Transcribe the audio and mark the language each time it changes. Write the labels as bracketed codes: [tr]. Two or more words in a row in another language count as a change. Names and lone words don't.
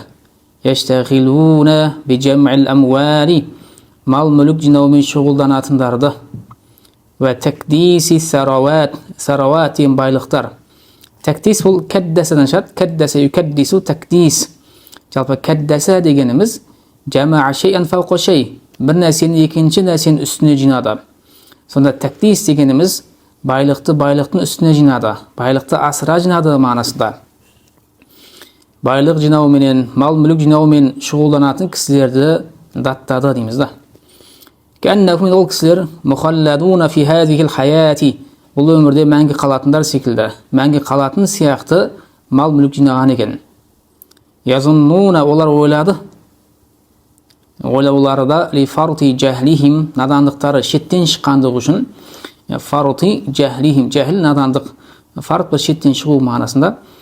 [ar] يشتغلون بجمع الأموال. [kk] Мал мүлік жинаумен шұғылданатындарды. [ar] وتكديس ثروات. [kk] Сарават деген байлықтар. Тәкдис бұл кәддәсәден шығады. [ar] كدس يكدس تكديس. Жалпы кәддәсә дегеніміз جمع شيئا فوق شيء. [kk] Бір нәрсені екінші нәрсенің үстіне жинады. Сонда тәкдис дегеніміз байлықтың үстіне жинады. Байлықты асыра жинады мағынасында. Байлық жинауменен, мал мүлік жинаумен шұғылданатын кісілерді даттады дейміз да. [ar] Кәннәхум [kk] ол кісілер [ar] مخلدون في هذه الحياة. [kk] Бұл өмірде мәңгі қалатындар секілді. Мәңгі қалатын сияқты мал мүлік жинаған екен. Язуннуна олар ойлады. Ойлауларда [ar] لفرط جهلهم [kk] надандықтары шеттен шыққандығы үшін. [ar] فرط جهلهم, [kk] жахил надандық. Фарт бір шеттен шығу мағынасында.